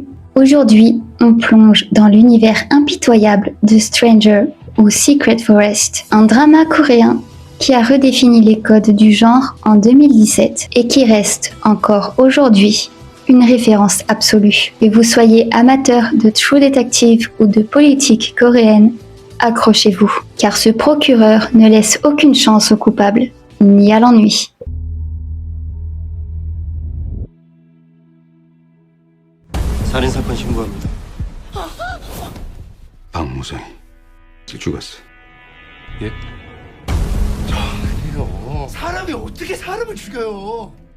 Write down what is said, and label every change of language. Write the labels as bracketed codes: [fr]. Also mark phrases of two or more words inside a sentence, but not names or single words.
[fr] Aujourd'hui, on plonge dans l'univers impitoyable de Stranger ou Secret Forest, un drama coréen qui a redéfini les codes du genre en 2017 et qui reste encore aujourd'hui une référence absolue. Que vous soyez amateur de True Detective ou de politique coréenne, accrochez-vous, car ce procureur ne laisse aucune chance aux coupables, ni à l'ennui. [ko] 살인사건 신고합니다. 박무성이 죽었어. 예? 저기요. 사람이 어떻게 사람을 죽여요?